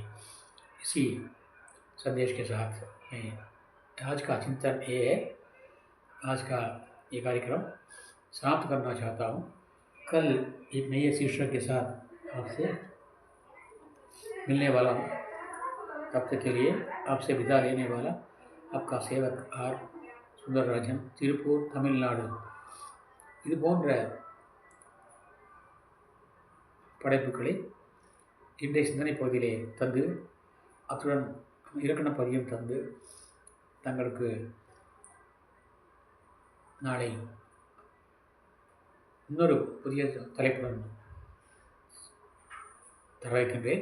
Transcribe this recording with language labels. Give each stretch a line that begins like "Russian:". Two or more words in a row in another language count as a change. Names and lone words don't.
Hindi: इसी संदेश के साथ मैं आज का चिंतन ये है, आज का ये कार्यक्रम समाप्त करना चाहता हूँ। कल एक नए शीर्षक के साथ आपसे मिलने वाला हूँ। तब तक के लिए आपसे विदा लेने वाला आपका सेवक आर सुंदरराजन, तिरुपुर, तमिलनाडु।
Tamil: இது போன்ற படைப்புகளை இன்றைய சிந்தனை பகுதியிலே தந்து அத்துடன் இலக்கண பதியம் தந்து தங்களுக்கு நாளை இன்னொரு புதிய தலைப்புடன் தர வைக்கின்றேன்.